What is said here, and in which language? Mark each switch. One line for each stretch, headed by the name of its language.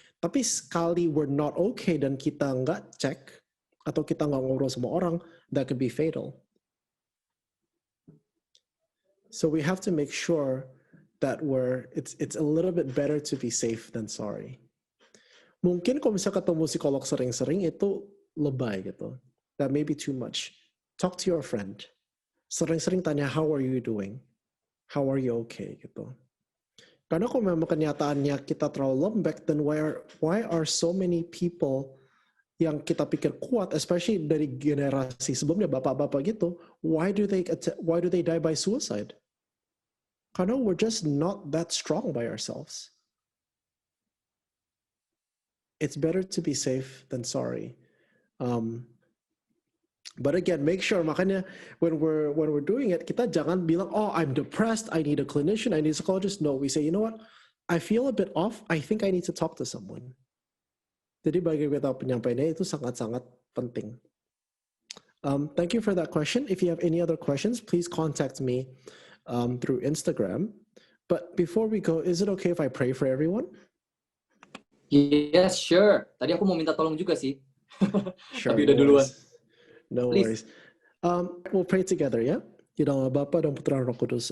Indonesian: Tapi sekali
English: we're not okay
Indonesian: dan kita nggak cek, atau kita nggak ngobrol sama orang,
English: that could be fatal. So we have to make sure that it's a little bit better to be safe than sorry.
Indonesian: Mungkin kalau misalnya ketemu psikolog sering-sering itu lebay gitu.
English: That may be too much. Talk to your friend.
Indonesian: Sering-sering tanya,
English: how are you doing? How are you okay?
Indonesian: Gitu. Karena kalau memang kenyataannya kita terlalu lembek,
English: then why are so many people
Indonesian: yang kita pikir kuat,
English: especially
Indonesian: dari generasi sebelumnya, bapak-bapak gitu,
English: why do they die by suicide?
Indonesian: Karena
English: we're just not that strong by ourselves. It's better to be safe than sorry. But again, make sure,
Indonesian: makanya
English: when we're doing it,
Indonesian: kita jangan bilang,
English: oh, I'm depressed, I need a clinician, I need a psychologist. No, we say, you know what, I feel a bit off, I think I need to talk to someone.
Indonesian: Jadi bagi kita penyampaiannya itu sangat-sangat penting.
English: Thank you for that question. If you have any other questions, please contact me through Instagram. But before we go, is it okay if I pray for everyone? Yes, sure.
Indonesian: Tadi aku mau minta tolong juga sih.
English: Sure.
Indonesian: Tapi udah duluan.
English: No worries. We'll pray together,
Indonesian: ya? Di dalam Bapa dan Putra dan Roh Kudus.